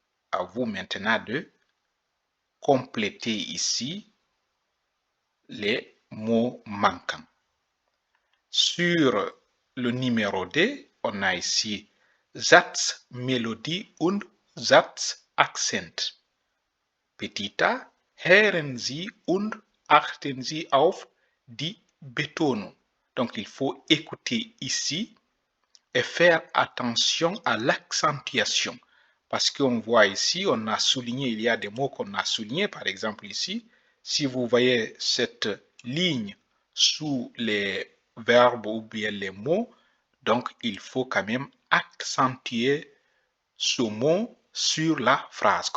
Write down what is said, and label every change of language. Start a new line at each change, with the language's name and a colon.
French: À vous maintenant de compléter ici les mots manquants. Sur le numéro D, on a ici
German: Satzmelodie und Satzaccent.
French: Petit a,
German: hören Sie und achten Sie auf die Betonung.
French: Donc, il faut écouter ici et faire attention à l'accentuation. Parce qu'on voit ici, on a souligné, il y a des mots qu'on a soulignés. Par exemple ici, si vous voyez cette ligne sous les verbes ou bien les mots, donc il faut quand même accentuer ce mot sur la phrase.